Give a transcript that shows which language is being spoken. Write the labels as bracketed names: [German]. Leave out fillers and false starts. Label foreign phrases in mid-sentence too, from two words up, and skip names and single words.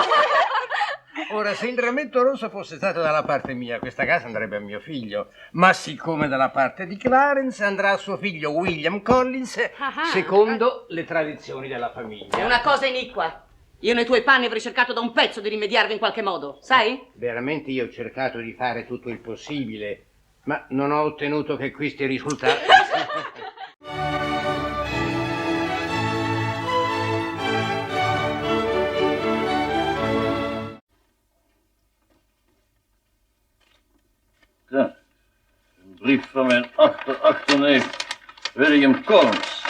[Italian] Ora, se il rametto rosso fosse stato dalla parte mia, questa casa andrebbe a mio figlio, ma siccome dalla parte di Clarence andrà a suo figlio William Collins, secondo le tradizioni della famiglia. È una cosa iniqua. Io nei tuoi panni avrei cercato da un pezzo di rimediarvi in qualche modo, sai? Veramente io ho cercato di fare tutto il possibile, ma non ho ottenuto che questi risultati. [Dutch] Ja, een brief van mijn achterneef William Collins.